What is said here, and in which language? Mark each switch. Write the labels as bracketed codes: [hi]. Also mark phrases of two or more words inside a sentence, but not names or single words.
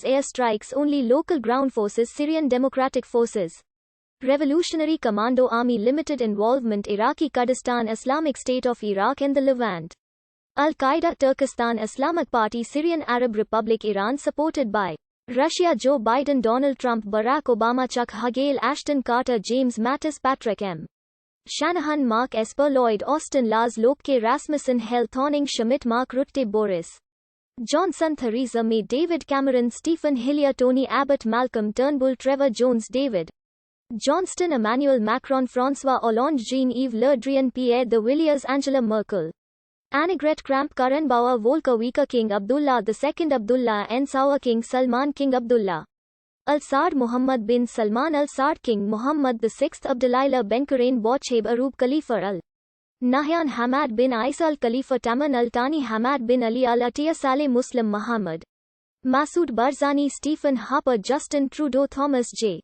[en] Air strikes only. Local ground forces. Syrian Democratic Forces. Revolutionary Commando Army Limited. Involvement. Iraqi Kurdistan, Islamic State of Iraq and the Levant. Al-Qaeda, Turkestan, Islamic Party, Syrian Arab Republic, Iran. Supported by Russia. Joe Biden, Donald Trump, Barack Obama, Chuck Hagel, Ashton Carter, James Mattis, Patrick M. Shanahan, Mark Esper, Lloyd Austin, Lars Lopke, Rasmussen, Hel Thorning Schmidt, Mark Rutte, Boris Johnson, Theresa May, David Cameron, Stephen Hillier, Tony Abbott, Malcolm Turnbull, Trevor Jones, David Johnston, Emmanuel Macron, François Hollande, Jean-Yves Le Drian, Pierre de Villiers, Angela Merkel, Annegret Kramp-Karrenbauer, Volker Wieker, King Abdullah II, Abdullah N. Saud, King Salman, King Abdullah Al-Saud, Muhammad bin Salman Al Saud, King Muhammad VI, Abdullah Benkarain, Bocheb Arub, Khalifa Al Nahyan, Hamad bin Isa, Al Khalifa Taman Al Thani, Hamad bin Ali Al Attiyah, Saleh Muslim, Muhammad Masood Barzani, Stephen Harper, Justin Trudeau, Thomas J.